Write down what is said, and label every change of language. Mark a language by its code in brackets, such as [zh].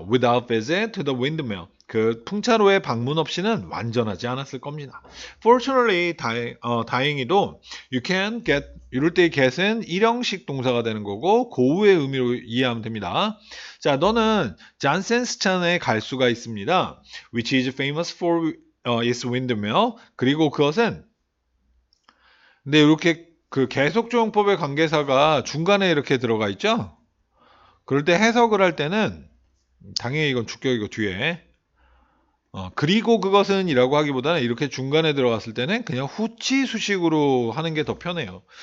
[en] Without visit to the windmill, [ko] 그 풍차로의 방문 없이는 완전하지 않았을 겁니다. Fortunately, 다행히도 [en] you can get, [ko] 이럴 때의 get은 일형식 동사가 되는 거고 고우의 의미로 이해하면 됩니다. 자, 너는 잔센스찬에 갈 수가 있습니다. [en] Which is famous for its windmill. [ko] 그리고 그것은 근데 이렇게 그 계속조용법의 관계사가 중간에 이렇게 들어가 있죠? 그럴 때 해석을 할 때는 당연히 이건 주격이고 뒤에 그리고 그것은 이라고 하기보다는 이렇게 중간에 들어갔을 때는 그냥 후치 수식으로 하는 게 더 편해요.